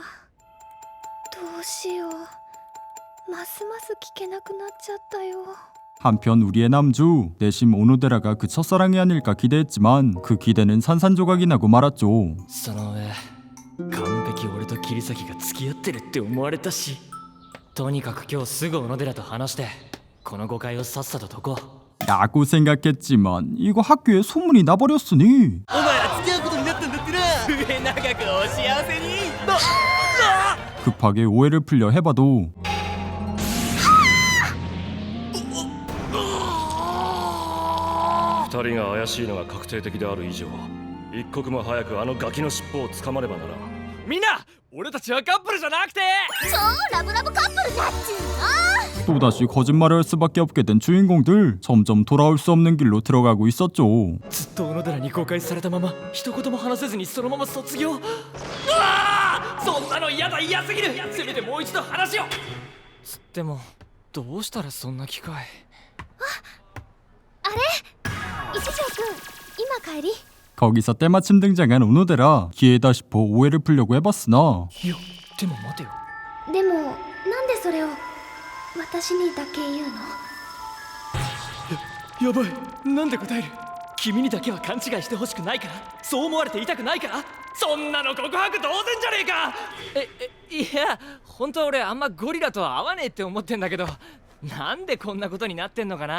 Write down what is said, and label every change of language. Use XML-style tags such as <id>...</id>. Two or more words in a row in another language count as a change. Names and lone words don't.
<ja>どうしよう。ますます聞けなくなっちゃったよ。</ja> <ko>한편 우리의 남주. 내심 오노데라가 그 첫사랑이 아닐까 기대했지만 그 기대는 산산조각이 나고 말았죠.</ko> <ja>その上完璧俺と桐崎が付き合ってるって思われたし。とにかく今日すぐ小野寺と話してこの誤解をさっさと解こう。</ja> <ko>라고 생각했지만 이거 학교에 소문이 나버렸으니</ko> <ja>お前ら付き合うことになったんだってな。末永くお幸せに。</ja> <ko>급하게 오해를 풀려 해봐도</ko> <ja>二人が怪しいのが確定的である以上、一刻も早くあのガキの尻尾を捕まればならん。みんな俺たちはカップルじゃなくて超ラブラブカップルじゃっちゅうの。</ja> <ko>또다시 거짓말을 할 수밖에 없게 된 주인공들. 점점 돌아올 수 없는 길로 들어가고 있었죠.</ko> <ja>ずっと小野寺に公開されたまま一言も話せずにそのまま卒業。うわー、そんなの嫌だ、嫌すぎる。せめてもう一度話を。つってもどうしたらそんな機会。あれ一条くん今帰り。</ja> <ko>거기서 때마침 등장한 오노데라. 기회다 싶어 오해를 풀려고 해봤으나</ko> <ja>いやでも待てよ。でもなんでそれを私にだけ言うの？やばい、なんで答える。君にだけは勘違いしてほしくないから、そう思われていたくないから。そんなの告白同然じゃねえか。いや本当は俺あんまゴリラとは合わねえって思ってんだけど、なんでこんなことになってんのかな。</ja>